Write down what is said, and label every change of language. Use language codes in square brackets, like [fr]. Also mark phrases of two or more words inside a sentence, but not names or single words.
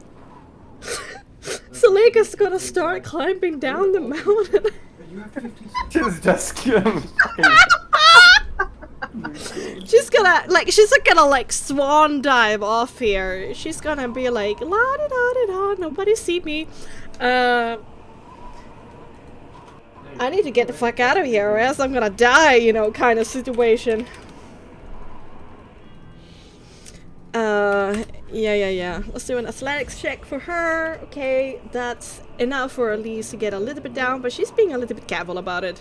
[en] Zuleika's gonna start climbing down the mountain. You have 50 seconds. She's just She's gonna like swan dive off here. She's gonna be like la di da di da. Nobody see me. I need to get the fuck out of here or else I'm gonna die, you know, kind of situation. Yeah. Let's do an athletics check for her. Okay, that's enough for Elise to get a little bit down, but she's being a little bit casual about it.